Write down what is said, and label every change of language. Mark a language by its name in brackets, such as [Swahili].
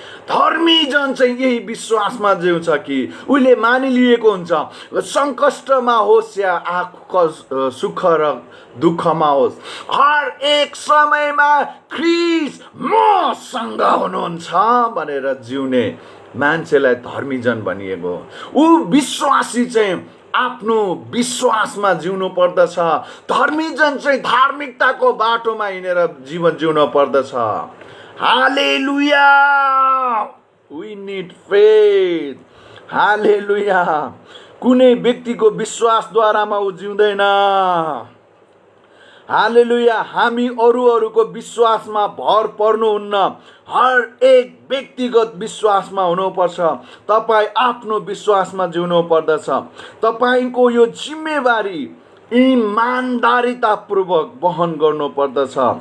[Nepali] धर्मी जन चाहिँ यही विश्वासमा जिउँछ कि उसले मानिलिएको हुन्छ, सङ्कष्टमा होस् या सुख र दुःखमा होस्, हर एक समयमा ख्रीष्ट मसँग हुनुहुन्छ भनेर जिउने मान्छेलाई धर्मी जन भनिएको। ऊ विश्वासी चाहिँ आफ्नो विश्वासमा जिउनु पर्दछ। धर्मी जन चाहिँ धार्मिकताको बाटोमा हिँडेर जीवन जिउनु पर्दछ। [English] Hallelujah, we need faith। [Nepali] हालेलुया, कुनै व्यक्तिको विश्वासद्वारामा ऊ जिउँदैन। हालेलुया, हामी अरूको विश्वासमा भर पर्नुहुन्न, हर एक व्यक्तिगत विश्वासमा हुनुपर्छ। तपाईँ आफ्नो विश्वासमा जिउनु पर्दछ। तपाईँको यो जिम्मेवारी इमानदारीतापूर्वक वहन गर्नु पर्दछ।